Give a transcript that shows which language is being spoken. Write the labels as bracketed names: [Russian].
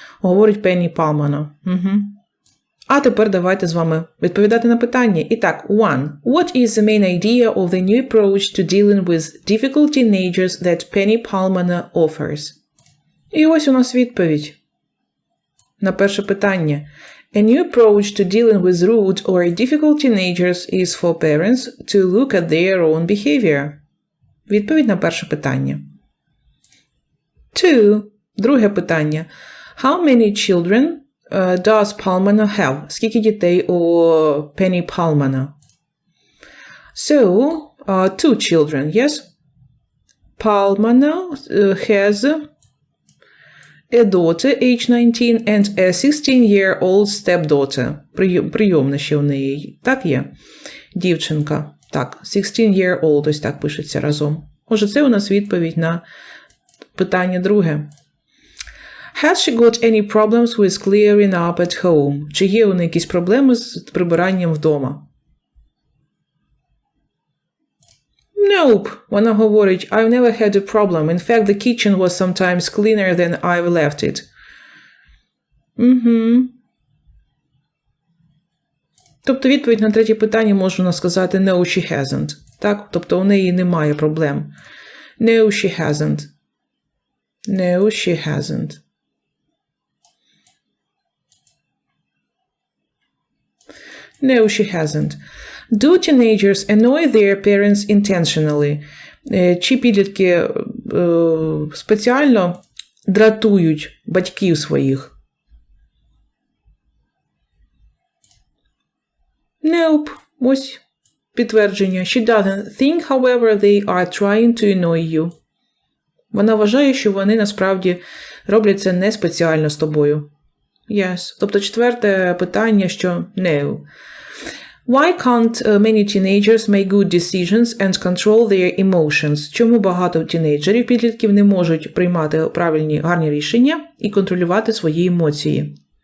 [Ukrainian] Говорить Пенні Палмано. А тепер давайте з вами відповідати на питання. І так, 1. [English] What is the main idea of the new approach to dealing with difficult teenagers that Penny Palmano offers? [Ukrainian] І ось у нас відповідь на перше питання. [English] A new approach to dealing with rude or difficult teenagers is for parents to look at their own behavior. [Ukrainian] Відповідь на перше питання. 2. Друге питання. [English] How many children does Palmano have? [Ukrainian] Скільки дітей у Penny Palmano? [English] So, 2 children, yes? Palmano has a daughter, age 19, and a 16-year-old stepdaughter. [Ukrainian] Прийомна ще у неї. Так є? Дівчинка. Так, 16-year-old, ось так пишеться разом. Отже, це у нас відповідь на питання друге. [English] Has she got any problems with clearing up at home? [Ukrainian] Чи є у неї якісь проблеми з прибиранням вдома? [English] Nope. [Ukrainian] Вона говорить, [English] I've never had a problem. In fact, the kitchen was sometimes cleaner than I've left it. [Ukrainian] Тобто відповідь на третє питання можна сказати [English] no, she hasn't. [Ukrainian] Так? Тобто у неї немає проблем. [English] No, she hasn't. No, she hasn't. No, she hasn't. Do teenagers annoy their parents intentionally? [Ukrainian] Чи підлітки спеціально дратують батьків своїх? Nope. Ось підтвердження. [English] She doesn't think, however, they are trying to annoy you. [Ukrainian] Вона вважає, що вони насправді роблять це не спеціально з тобою. [English] Yes. [Ukrainian] Тобто четверте питання, що no. [English] Why can't many teenagers make good decisions and control their emotions? [Ukrainian] Чому багато тінейджерів, підлітків не можуть приймати правильні, гарні рішення і контролювати свої емоції?